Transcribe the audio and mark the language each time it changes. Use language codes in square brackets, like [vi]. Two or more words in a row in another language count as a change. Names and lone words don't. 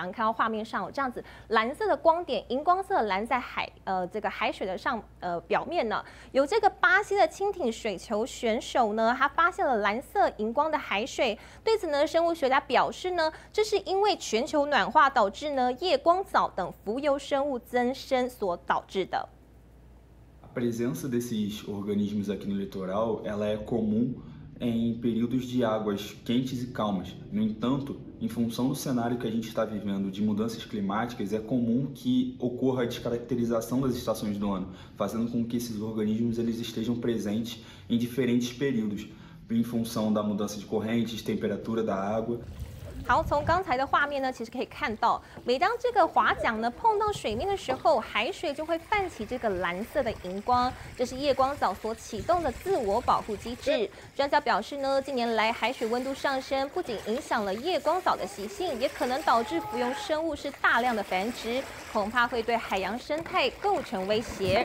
[zh] 看到画面上有这样子蓝色的光点，荧光色的蓝在这个海水的表面呢，有这个巴西的轻艇水球选手呢，他发现了蓝色荧光的海水。对此呢，生物学家表示呢，这是因为全球暖化导致呢夜光藻等浮游生物增生所导致的。 [pt] A presença desses organismos aqui no litoral, ela é comum em períodos de águas quentes e calmas. No entanto, em função do cenário que a gente está vivendo de mudanças climáticas, é comum que ocorra a descaracterização das estações do ano, fazendo com que esses organismos eles estejam presentes em diferentes períodos, em função da mudança de correntes, temperatura da água. [zh] 好，从刚才的画面呢，其实可以看到，每当这个划桨呢碰到水面的时候，海水就会泛起这个蓝色的荧光，这是夜光藻所启动的自我保护机制。专家表示呢，近年来海水温度上升，不仅影响了夜光藻的习性，也可能导致浮游生物是大量的繁殖，恐怕会对海洋生态构成威胁。